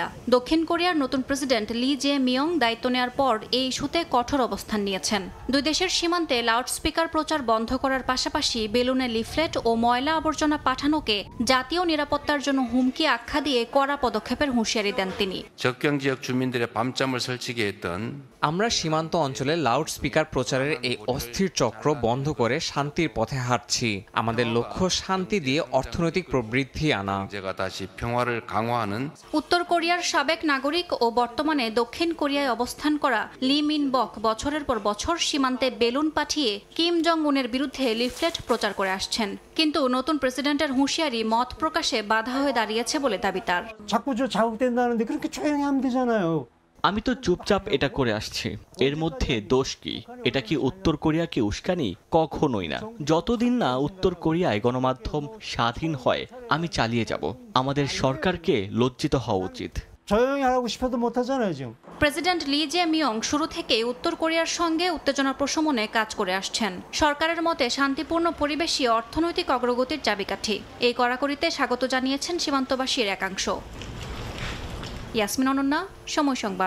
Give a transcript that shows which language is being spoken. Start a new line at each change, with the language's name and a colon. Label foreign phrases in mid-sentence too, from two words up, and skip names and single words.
Bangla: দক্ষিণ কোরিয়ার নতুন প্রেসিডেন্ট লি জে মিয়ং দায়িত্ব নেওয়ার পর এই ইস্যুতে কঠোর অবস্থান নিয়েছেন। দুই দেশের সীমান্তে লাউডস্পিকার প্রচার বন্ধ করার পাশাপাশি বেলুনে লিফলেট ও ময়লা আবর্জনা পাঠানোকে জাতীয় নিরাপত্তার জন্য হুমকি আখ্যা দিয়ে কড়া পদক্ষেপের হুঁশিয়ারি দেন তিনি।
Korean: 접경 지역 주민들의 밤잠을 설치게 했던
Bangla: আমরা সীমান্ত অঞ্চলে লাউডস্পিকার প্রচারের এই অস্থির চক্র বন্ধ করে শান্তির পথে হাঁটছি। আমাদের লক্ষ্য শান্তি দিয়ে অর্থনৈতিক প্রবৃদ্ধি আনা।
Korean: 제가 다시 평화를 강화하는
Bangla: উত্তর কোরিয়ার সাবেক নাগরিক ও বর্তমানে দক্ষিণ কোরিয়ায় অবস্থান করা লি মিন বক বছরের পর বছর সীমান্তে বেলুন পাঠিয়ে কিম জং উনের বিরুদ্ধে লিফলেট প্রচার করে আসছেন। কিন্তু নতুন প্রেসিডেন্টের হুঁশিয়ারি মত প্রকাশে বাধা হয়ে দাঁড়িয়েছে বলে দাবি তার।
Korean: 자꾸 저 자극된다는데 그렇게 조용히 하면 되잖아요.
Bangla: আমি তো চুপচাপ এটা করে আসছি, এর মধ্যে দোষ কি? এটা কি উত্তর কোরিয়াকে উস্কানি? কখনোই না। যতদিন না উত্তর কোরিয়ায় গণমাধ্যম স্বাধীন হয় আমি চালিয়ে যাব। আমাদের সরকারকে লজ্জিত হওয়া উচিত।
Korean: 조용히 하라고 싶어도 못하잖아요 지금.
Bangla: প্রেসিডেন্ট লি জে মিয়ং শুরু থেকেই উত্তর কোরিয়ার সঙ্গে উত্তেজনা প্রশমনে কাজ করে আসছেন। সরকারের মতে শান্তিপূর্ণ পরিবেশই অর্থনৈতিক অগ্রগতির চাবিকাঠি। এই কড়াকড়িতে স্বাগত জানিয়েছেন সীমান্তবাসীর একাংশ। ইয়াসমিন অনন্যা, সময় সংবাদ।